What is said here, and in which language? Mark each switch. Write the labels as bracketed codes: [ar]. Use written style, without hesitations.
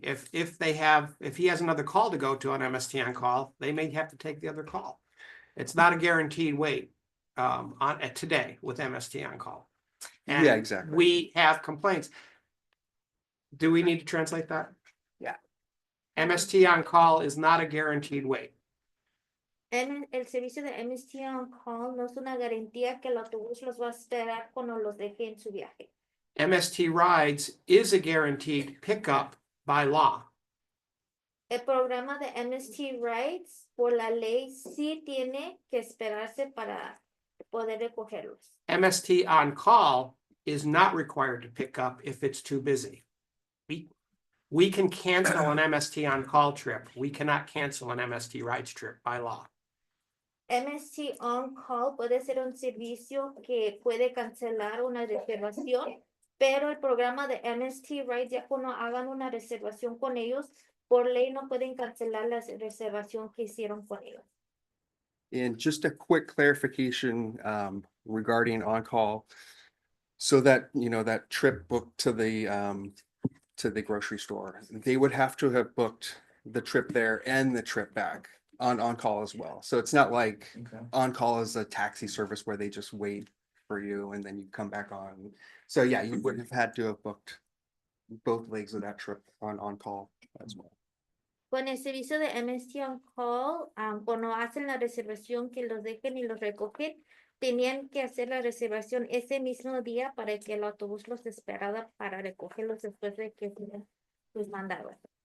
[en] If he has another call to go to on MST on call, they may have to take the other call. It's not a guaranteed wait at today with MST on call. And Yeah, exactly. we have complaints. Do we need to translate that? Yeah. MST on call is not a guaranteed wait. [es] El servicio de MST on call no es una garantía que el autobús los va a esperar cuando los deje en su viaje. [en] MST rides is a guaranteed pickup by law. [es] El programa de MST Rights, por la ley, sí tiene que esperarse para poder recogerlos. [en] MST on call is not required to pick up if it's too busy. We can cancel an MST on call trip. We cannot cancel an MST rides trip by law. [es] MST on call puede ser un servicio que puede cancelar una reservación, pero el programa de MST Rights, ya cuando hagan una reservación con ellos, por ley no pueden cancelar la reservación que hicieron con ellos. [en] And just a quick clarification regarding on-call. So that, you know, that trip booked to the grocery store, they would have to have booked the trip there and the trip back on call as well. So it's not like on call is a taxi service where they just wait for you and then you come back on. So yeah, you would have had to have booked both legs of that trip on call as well. [es] Con el servicio de MST on call, cuando hacen la reservación que los dejen y los recogen, tenían que hacer la reservación ese mismo día para que el autobús los esperara para recogerlos después de que los mandaban.